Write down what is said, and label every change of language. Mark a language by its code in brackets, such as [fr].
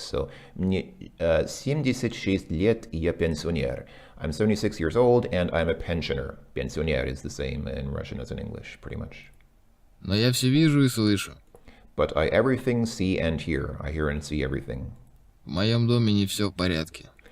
[ru] So мне 76 лет и я пенсионер. [en] I'm 76 years old and I'm a pensioner. Pensioner is the same in Russian as in English, pretty much. [ru] Но я все вижу и слышу. [en] But I everything see and hear. I hear and see everything. [ru] В моем доме не все в порядке.